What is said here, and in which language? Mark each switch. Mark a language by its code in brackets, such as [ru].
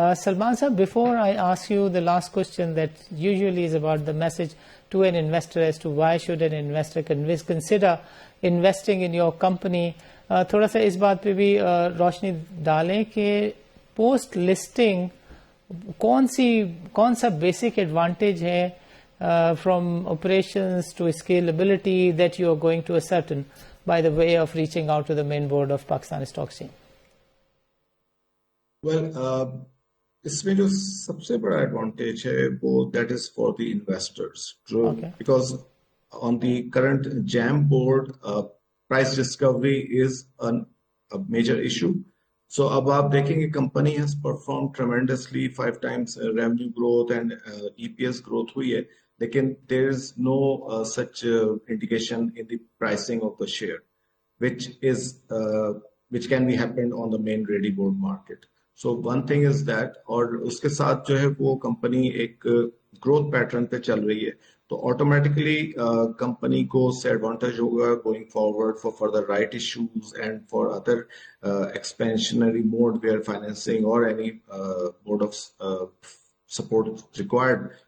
[en] Salman sir, before I ask you the last question that usually is about the message to an investor as to why should an investor consider investing in your company, [ur] تھوڑا سا اس بات پہ بھی روشنی ڈالیں کہ post listing کون سا بیسک ایڈوانٹیج ہے [en] from operations to scalability that you are going to ascertain by the way of reaching out to the main board of Pakistan Stock Exchange? [ur] Well, اس میں جو سب سے بڑا ایڈوانٹیج ہے وہ [en] that is for the investors. Okay. Because on the current JAM board, price discovery is a major issue. So [ur] اب آپ دیکھیں گے [en] company has performed tremendously, 5 times revenue growth and EPS growth ہوئی ہے, لیکن there is no such indication in the pricing of the share, which can be happened on the main ready board market. [ur] So one thing is that, اور اس کے ساتھ جو ہے وہ company ایک گروتھ پیٹرن پہ چل رہی ہے, تو آٹومیٹکلی کمپنی کو اس سے ایڈوانٹیج ہوگا going forward [en] For the right issues and for other expansionary mode where financing or any mode of support is required.